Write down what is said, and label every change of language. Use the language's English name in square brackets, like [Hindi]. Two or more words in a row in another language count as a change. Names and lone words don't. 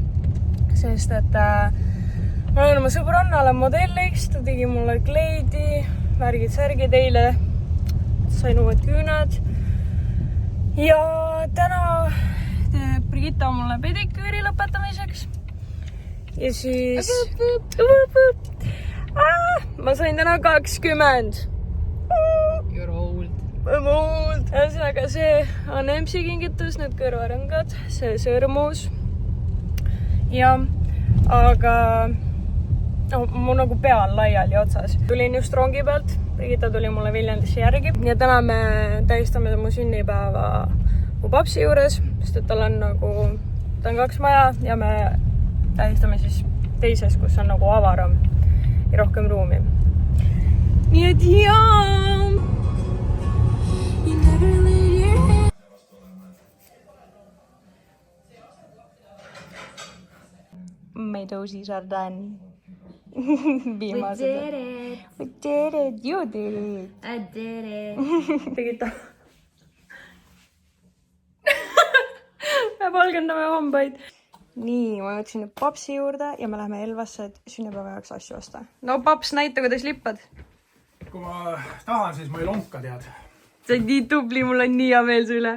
[Estonian] Sest et ma olen oma sõbrannale modelliks, ta tegi mulle kleidi, värgid-särgid eile, sain uued küüned. Ja täna teeb Brigitta mulle pediküüri lõpetamiseks. Ja siis... ma sain täna 20. [English] You're old. I'm old. [Estonian] Ühesõnaga, see on MC kingitus, need kõrvarõngad, see sõrmus. Ja, aga mu nagu pea on laiali otsas. Tulin just rongi pealt, Brigitta tuli mulle Viljandisse järgi. Ja täna me tähistame mu sünnipäeva mu papsi juures, sest et tal on nagu, ta on 2 maja ja me tähistame siis teises, kus on nagu avaram ja rohkem ruumi. Nii et jaa! [English] My doses are done. Viimased. We did it. You did it. I did it. [Estonian] Brigitta. Me valgendame hambaid. Nii, ma jõudsin nüüd papsi juurde ja me läheme Elvasse, et sünnipäeva jaoks asju osta. No paps, näita, kuidas lippad. Kui ma tahan, siis ma ei lonka, tead. Sa oled nii tubli, mul on nii hea meel su üle.